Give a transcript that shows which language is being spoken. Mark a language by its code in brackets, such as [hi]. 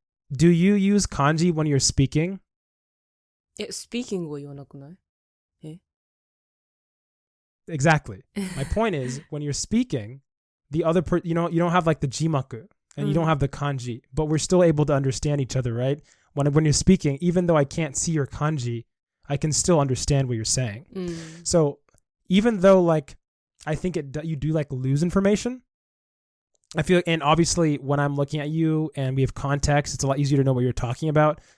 [en] Do you use kanji when you're speaking? [ja] Speaking は言わなくない？ [en] Exactly. My point is, when you're speaking, the other you don't have like the jimaku and you don't have the kanji, but we're still able to understand each other, right? When you're speaking, even though I can't see your kanji, I can still understand what you're saying. So even though like I think you do like lose information, I feel, and obviously when I'm looking at you and we have context, it's a lot easier to know what you're talking about.